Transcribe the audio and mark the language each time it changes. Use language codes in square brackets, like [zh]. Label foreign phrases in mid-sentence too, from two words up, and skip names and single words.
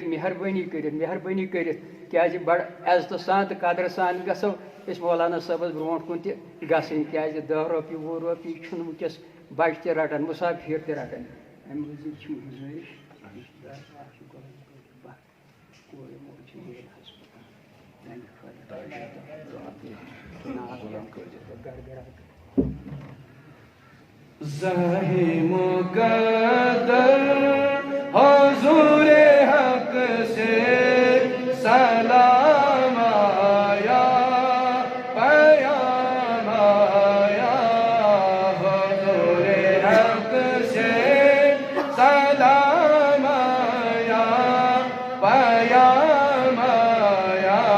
[ks] کٔرِتھ کیٛازِ بڑٕ عزتہٕ سان تہٕ قدرٕ سان گژھو أسۍ مولانا صٲبس برونٛٹھ کُن تہِ گژھٕنۍ کیٛازِ 10 رۄپیہِ 20 رۄپیہِ چھُنہٕ وٕنکٮ۪س بچہِ تہِ رٹان مُسافِر تہِ رٹان امہِ مٔزیٖد چھِ گُزٲرِش [ur] زاہی مقدر حضور حق سے سلام آیا پیام آیا حضور حق سے سلام آیا پیام آیا